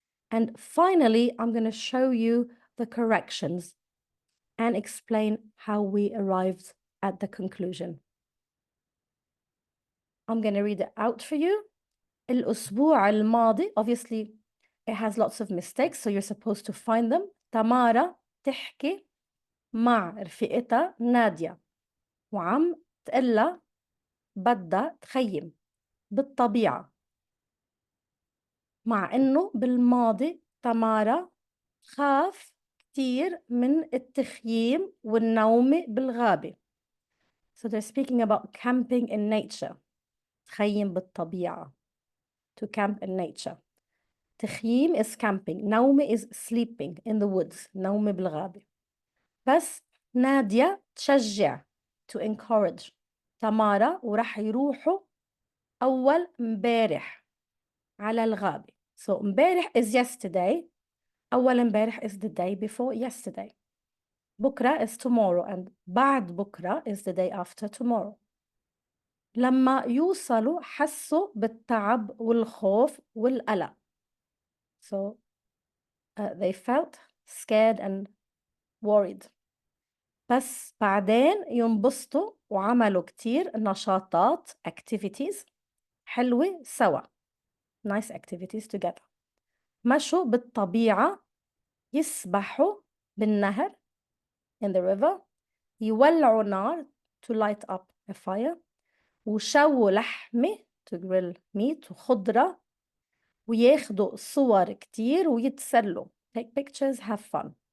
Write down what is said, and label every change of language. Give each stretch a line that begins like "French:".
English: And finally, I'm going to show you the corrections and explain how we arrived at the conclusion. I'm going to read it out for you.
Arabic: الأسبوع الماضي,
English: obviously it has lots of mistakes, so you're supposed to find them.
Arabic: تمارا تحكي مع رفيقتها نادية وعم تقلها بدها تخيم بالطبيعة. مع إنه بالماضي تمارا خاف كتير من التخييم والنوم بالغابة.
English: So they're speaking about camping in nature.
Arabic: تخيم بالطبيعة.
English: To camp in nature. تخييم is camping. نوم is sleeping in the woods.
Arabic: نوم بالغابة. بس نادية تشجع.
English: To encourage.
Arabic: تمارا وراح يروحوا أول مبارح على الغابة.
English: So مبارح is yesterday. أول مبارح is the day before yesterday. بكرة is tomorrow and بعد بكرة is the day after tomorrow.
Arabic: لما يوصلوا حسوا بالتعب والخوف والقلق.
English: So they felt scared and worried.
Arabic: بس بعدين ينبسطوا وعملوا كتير نشاطات activities حلوة سوا.
English: Nice activities together.
Arabic: مشوا بالطبيعة يسبحوا بالنهر
English: in the river
Arabic: يولعوا نار
English: to light up a fire
Arabic: وشووا لحمة
English: to grill meat
Arabic: وخضرة وياخدوا صور كتير ويتسلوا
English: take pictures have fun.